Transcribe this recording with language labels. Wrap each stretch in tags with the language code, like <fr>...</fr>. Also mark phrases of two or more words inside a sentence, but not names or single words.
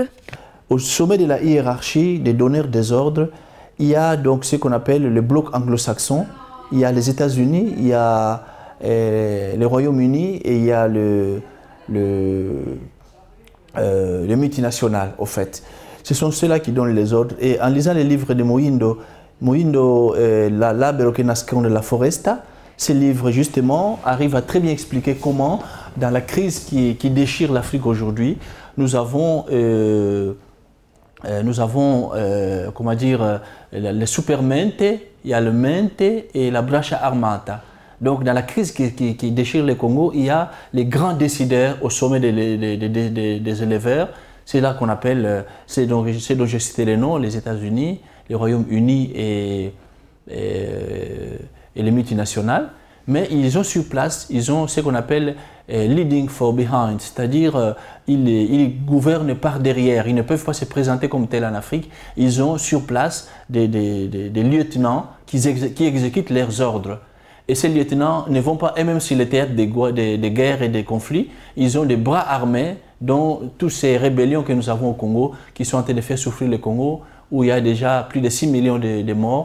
<fr>Au sommet de la hiérarchie des donneurs des ordres, il y a donc ce qu'on appelle le bloc anglo-saxon, il y a les États-Unis, il y a le Royaume-Uni et il y a le multinational, au fait. Ce sont ceux-là qui donnent les ordres. Et en lisant les livres de Mohindo, L'albero che nasconde la foresta, ce livre justement arrive à très bien expliquer comment, dans la crise qui déchire l'Afrique aujourd'hui, nous avons comment dire, le supermente, il y a le mente et</fr> <it>la braccia armata.</it> <fr>Donc dans la crise qui déchire le Congo, il y a les grands décideurs au sommet des éleveurs. C'est là qu'on appelle, c'est dont j'ai cité les noms, les États-Unis, le Royaume-Uni et les multinationales. Mais ils ont sur place, ils ont ce qu'on appelle</fr> <en>leading from behind,</en> <fr>c'est-à-dire ils gouvernent par derrière, ils ne peuvent pas se présenter comme tels en Afrique. Ils ont sur place des lieutenants qui exécutent leurs ordres. Et ces lieutenants ne vont pas eux-mêmes sur le théâtre des guerres et des conflits. Ils ont des bras armés, dont toutes ces rébellions que nous avons au Congo, qui sont en train de faire souffrir le Congo, où il y a déjà plus de 6 millions de morts.</fr>